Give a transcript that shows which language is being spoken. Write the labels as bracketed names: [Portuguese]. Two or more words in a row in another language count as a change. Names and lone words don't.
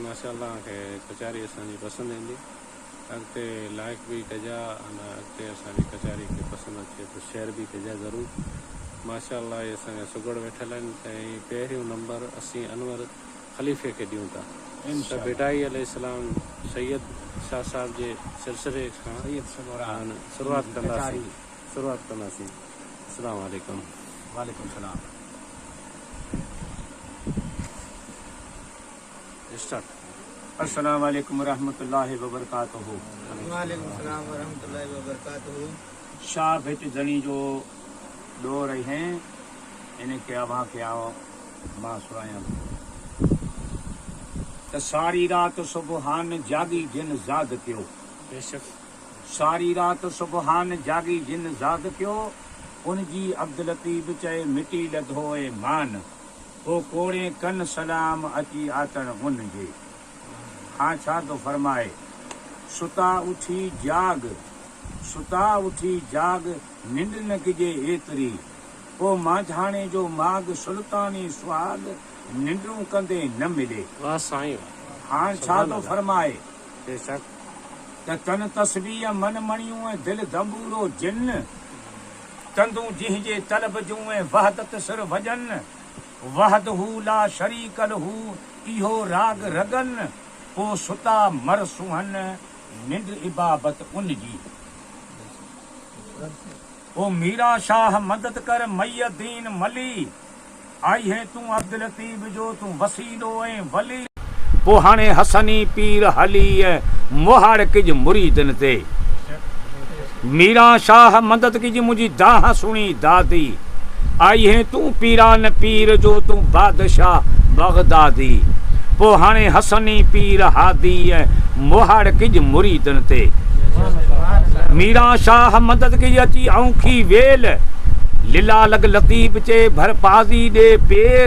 [Sindhi] माशाअल्लाह खे कचारी असांजी पसंदि ईंदी। अॻिते लाइक़ बि कजा अने अॻिते असांजी कचारी खे पसंदि अचे त शेयर बि कजा ज़रूरु। माशाअल्लाह इहे असांजा सुगड़ वेठल आहिनि। त पहिरियों नंबर असीं अनवर ख़लीफ़े खे ॾियूं था। त बेटाई अलैहिस्सलाम सैयद शाह साहिब जे सिलसिले खां शुरूआति कंदासीं। [Arabic] السلام عليكم. وعليكم السلام. [Sindhi] स्टार्ट। [Arabic] السلام عليكم رحمة الله و بركاته. وعليكم السلام و رحمة الله و بركاته. [Sindhi] शाह भेट जनी जो दो रही हैं इनके अभा के आओ मां सुनाया त सारी रात सुबहान जागी जिन ज़ाद कयो। बेशक सारी रात सुबहान जागी जिन ज़ाद कयो। उनजी अब्दुल लतीफ़ चए मिटी लधो ए मान। ओ कोड़े कन सलाम अची आतन उन जे। हाँ छा तो फरमाए सुता उठी जाग निंड न किजे एतरी। ओ मांझाणे जो माग सुल्तानी सुहाग निंडू कंदे न मिले। वाह साईं। हाँ छा तो फरमाए बेशक त तन तस्बीह मन मणियूं ऐं दिल दंबूरो जिन। तंदू जिंहिंजे तलब जूं ऐं वहदत सिर भजन। [Arabic] وحده لا شريك له [Sindhi] इहो राग रगन। ओ सुता मर सुहन निंड इबाबत उनजी। ओ मीरा शाह मदद कर मैयदीन मली। आई है तू अब्दुल लतीफ़ जो तू वसीलो ऐं वली। पो हाणे हसनी पीर हली मोहाड़ किज मुरीदन ते। मीरा शाह मदद किज मुझी दाह सुणी दादी। आई है तू पीरान पीर जो तू बादशाह बगदादी। पो हाणे हसनी पीर हादी मोहाड़ किज मुरीदन ते। मीरा शाह मदद किज अची औखी वेल। लीला लग लतीफ़ चे भरपाजी दे पेर।